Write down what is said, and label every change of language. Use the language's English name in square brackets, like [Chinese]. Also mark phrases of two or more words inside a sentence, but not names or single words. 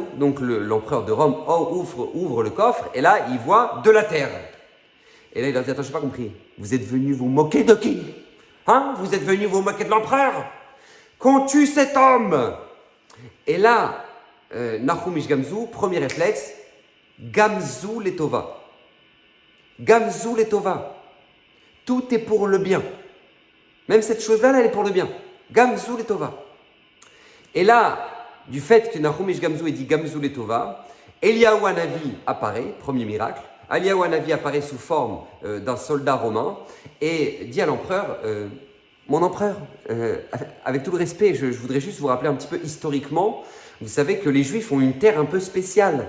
[French] Donc, l'empereur de Rome ouvre le coffre, et là, il voit de la terre. Et là, il a dit attends, je n'ai pas compris, vous êtes venu vous moquer de qui ? Hein ? Vous êtes venu vous moquer de l'empereur ? Qu'on tue cet homme ! Et là, Nahum Ish Gamzu, premier réflexe, [Hebrew] גם זו לטובה. גם זו לטובה. [French] Tout est pour le bien. Même cette chose-là, elle est pour le bien. [Hebrew] גם זו לטובה. [French] Et là, du fait que Nahum Ish Gamzu ait dit [Hebrew] גם זו לטובה, [French] Eliyahu Hanavi apparaît, premier miracle. Eliyahu Hanavi apparaît sous forme d'un soldat romain et dit à l'empereur mon empereur, avec tout le respect, je voudrais juste vous rappeler un petit peu historiquement, vous savez que les Juifs ont une terre un peu spéciale.